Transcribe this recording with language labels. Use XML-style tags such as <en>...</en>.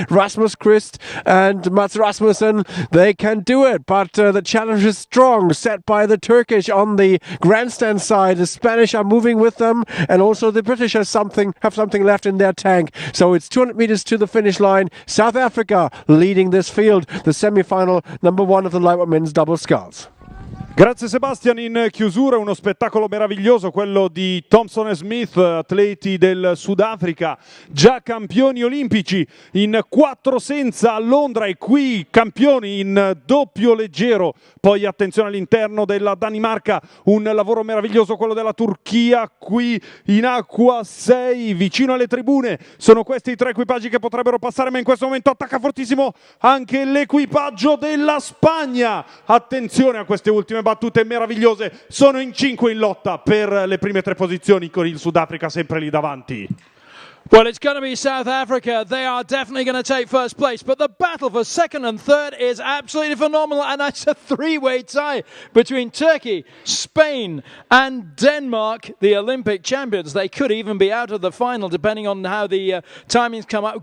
<en>Rasmus Quist and Mats Rasmussen, they can do it, but the challenge is strong, set by the Turkish on the grandstand side. The Spanish are moving with them, and also the British have something left in their tank. So it's 200 meters to the finish line. South Africa leading this field, the semi-final number 1 of the lightweight men's double sculls.</en> <it>Grazie Sebastian. In chiusura uno spettacolo meraviglioso, quello di Thompson e Smith, atleti del Sudafrica, già campioni olimpici in 4 senza a Londra, e qui campioni in doppio leggero. Poi attenzione all'interno della Danimarca, un lavoro meraviglioso quello della Turchia, qui in acqua 6 vicino alle tribune. Sono questi i 3 equipaggi che potrebbero passare, ma in questo momento attacca fortissimo anche l'equipaggio della Spagna. Attenzione a queste ultime battute meravigliose, sono in 5 in lotta per le prime 3 posizioni, con il Sudafrica sempre lì davanti.</it> <en>Well, it's going to be South Africa. They are definitely going to take first place. But the battle for second and third is absolutely phenomenal. And it's a 3-way tie between Turkey, Spain, and Denmark, the Olympic champions. They could even be out of the final, depending on how the timings come up.</en>